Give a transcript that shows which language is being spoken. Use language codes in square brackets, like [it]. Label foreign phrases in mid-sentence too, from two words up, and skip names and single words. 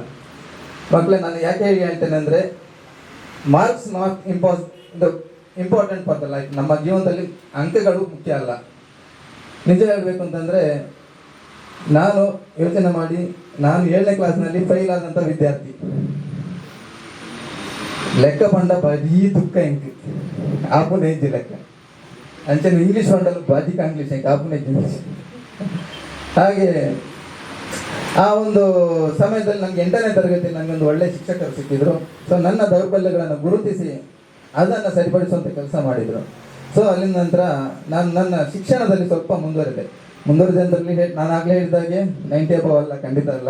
[kn] ಮಕ್ಕಳೇ, ನಾನು ಯಾಕೆ ಹೇಳ್ತೇನೆ ಅಂದರೆ, [en] marks not important for the life. [kn] ನಮ್ಮ ಜೀವನದಲ್ಲಿ ಅಂಕಗಳು ಮುಖ್ಯ ಅಲ್ಲ. ನಿಜ ಹೇಳಬೇಕು ಅಂತಂದರೆ, ನಾನು ಯೋಚನೆ ಮಾಡಿ, ನಾನು 7ನೇ ಕ್ಲಾಸ್ನಲ್ಲಿ ಫೈಲ್ ಆದಂಥ ವಿದ್ಯಾರ್ಥಿ. [tcy] ಲೆಕ್ಕ ಪಂಡ ಬರೀ ದುಃಖ ಇಂಕ್ ಆಪುನೇ ಇದ್ದಿ ಲೆಕ್ಕ ಅಂಚೆ ಇಂಗ್ಲೀಷ್ ಪಂಡಲು ಬಾಜಿ ಕಾಂಗ್ಲೀಷ್ ಇಂಕ್ ಆಪುನೇ ಇಂಗ್ಲೀಷ್. [kn] ಹಾಗೆ ಆ ಒಂದು ಸಮಯದಲ್ಲಿ ನನಗೆ 8ನೇ ತರಗತಿಯಲ್ಲಿ ನನಗೊಂದು ಒಳ್ಳೆಯ ಶಿಕ್ಷಕರು ಸಿಕ್ಕಿದ್ರು. ಸೊ ನನ್ನ ದೌರ್ಬಲ್ಯಗಳನ್ನು ಗುರುತಿಸಿ ಅದನ್ನು ಸರಿಪಡಿಸುವಂಥ ಕೆಲಸ ಮಾಡಿದರು. ಸೊ ಅಲ್ಲಿನ ನಂತರ ನಾನು ನನ್ನ ಶಿಕ್ಷಣದಲ್ಲಿ ಸ್ವಲ್ಪ ಮುಂದುವರಿದೆ ಅಂತಲ್ಲಿ ನಾನು ಆಗಲೇ ಹೇಳಿದಾಗೆ 90 ಅಬೌವ್ ಅಲ್ಲ, ಖಂಡಿತ ಅಲ್ಲ.